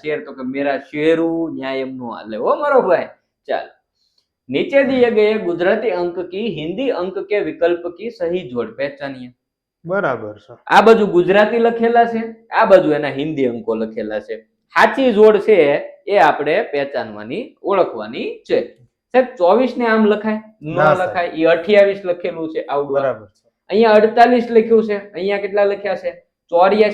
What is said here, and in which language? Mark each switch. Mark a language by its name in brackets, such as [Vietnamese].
[Gujarati] Share તો કે મેરા શેરુ ન્યાય એમ નો હાલે હો મારો ભાઈ. [Hindi] ચાલ नीचे दिए गए गुजराती अंक की हिंदी अंक के विकल्प की सही जोड़ पहचानिए. [Gujarati] બરાબર છે. આ બાજુ ગુજરાતી લખેલા છે, આ બાજુ એના હિન્દી અંકો લખેલા છે. સાચી જોડ છે એ આપણે પહેચાનવાની, ઓળખવાની છે. સાહેબ 24 ને આમ લખાય? ન ના સાહેબ. લખાય. એ 28 લખેલું છે આવડું. બરાબર છે. અહીંયા 48 લખ્યું છે. અહીંયા કેટલા લખ્યા છે? 84